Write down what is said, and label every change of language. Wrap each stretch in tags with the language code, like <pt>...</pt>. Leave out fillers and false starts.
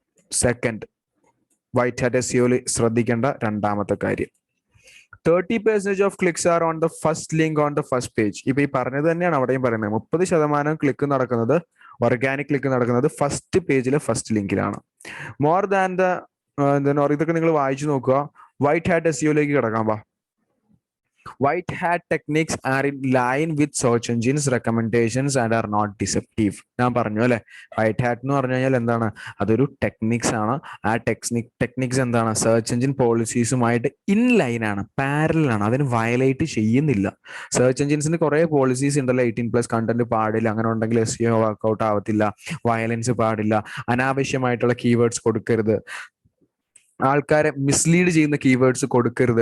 <ml>Second, white hat എസ്ഇഒയിൽ ശ്രദ്ധിക്കേണ്ട രണ്ടാമത്തെ കാര്യം,</ml> <en>30% of clicks are on the first link on the first page.</en> <ml>ഇപ്പൊ ഈ പറഞ്ഞത് തന്നെയാണ് അവിടെയും പറയുന്നത്. 30% ക്ലിക്ക് നടക്കുന്നത്, ഓർഗാനിക് ക്ലിക്ക് നടക്കുന്നത് ഫസ്റ്റ് പേജിലെ ഫസ്റ്റ് ലിങ്കിലാണ്. മോർ ദാൻ ദ ഇതൊക്കെ നിങ്ങൾ വായിച്ചു നോക്കുക. വൈറ്റ് ഹാറ്റ് എസ്ഇഒയിലേക്ക് കിടക്കാം. വാ.</ml> <en>White hat techniques are in line with search engines recommendations and are not deceptive.</en> <ml>ഞാൻ പറഞ്ഞു അല്ലെ, വൈറ്റ് ഹാറ്റ് എന്ന് പറഞ്ഞു കഴിഞ്ഞാൽ എന്താണ്, അതൊരു ടെക്നിക്സ് ആണ്. ആ ടെക്നിക്സ് എന്താണ്, സെർച്ച് എഞ്ചിൻ പോളിസീസുമായിട്ട് ഇൻ ലൈൻ ആണ്, പാരലൽ ആണ്, അതിന് വയലേറ്റ് ചെയ്യുന്നില്ല. സെർച്ച് എഞ്ചിൻസിന് കുറെ പോളിസീസ് ഉണ്ടല്ലോ, 18+ കണ്ടന്റ് പാടില്ല, അങ്ങനെ ഉണ്ടെങ്കിൽ എസ്ഇഒ വർക്ക്ഔട്ട് ആവത്തില്ല, വയലൻസ് പാടില്ല, അനാവശ്യമായിട്ടുള്ള കീവേഡ്സ് കൊടുക്കരുത്, ആൾക്കാരെ മിസ്ലീഡ് ചെയ്യുന്ന കീവേഡ്സ് കൊടുക്കരുത്.</ml>